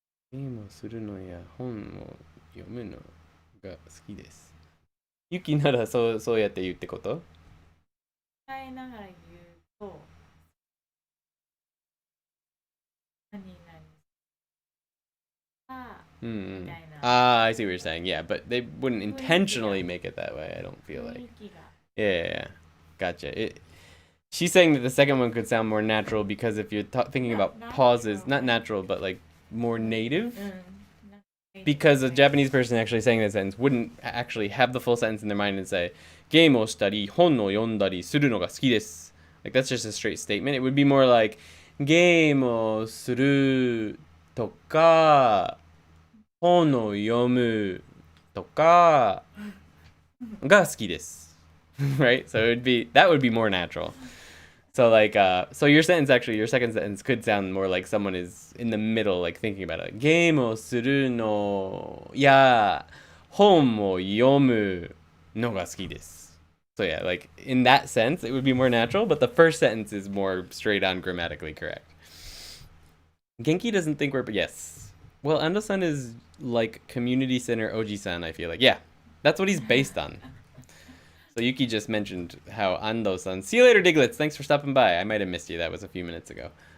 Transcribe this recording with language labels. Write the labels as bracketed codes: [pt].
[ja] ゲームをするのや本を読むのが好きです。ユキならそうやって言うってこと？伝えながら言うと何々みたいな。 [en] I see what you're saying. Yeah, but they wouldn't intentionally make it that way, I don't feel like. Yeah. Gotcha. She's saying that the second one could sound more natural because if you're thinking about pauses, not natural, but like more native. Because a Japanese person actually saying that sentence wouldn't actually have the full sentence in their mind and say, [ja] ゲームをしたり、本を読んだりするのが好きです. [en] Like, that's just a straight statement. It would be more like, [ja] ゲームをするとか、本を読むとかが好きです. [en] Right? So that would be more natural. So like, so your second sentence could sound more like someone is in the middle, like thinking about it. [ja] ゲームをするのや本を読むのが好きです. [en] So yeah, like in that sense, it would be more natural, but the first sentence is more straight on grammatically correct. Genki doesn't think but yes. Well, Ando-san is like community center Oji-san, I feel like. Yeah, that's what he's based on. So Yuki just mentioned how Ando-san. See you later, Diglets. Thanks for stopping by. I might have missed you. That was a few minutes ago.